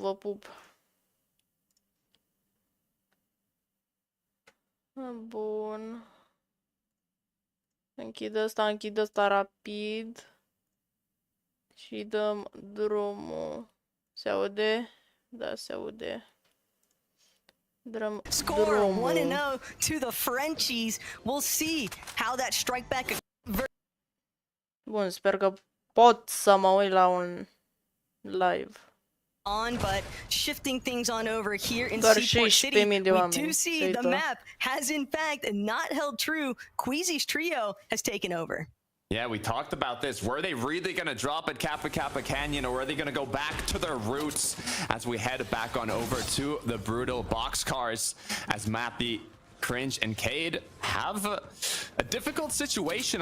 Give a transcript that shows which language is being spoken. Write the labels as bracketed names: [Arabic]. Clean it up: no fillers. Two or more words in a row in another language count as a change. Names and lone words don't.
[Romanian] Vă pup. Bun. Închid ăsta rapid. Și dăm drumul. Se aude? Da, se aude. [English] Score 1-0 to the Frenchies. We'll see how that strike back. [Romanian] Bun, sper că pot să mă uit la un live. [English] on, but shifting things on over here in [Romanian] Doar [English] Seaport [Romanian] 16.000 [English] City, we [Romanian] de oameni, [English] do see the Seito. map has in fact not held true. Queasy's trio has taken over. Yeah, we talked about this. Were they really going to drop at Kappa Kappa Canyon, or are they going to go back to their roots as we head back on over to the brutal boxcars as Mappy, Cringe, and Cade have a difficult situation?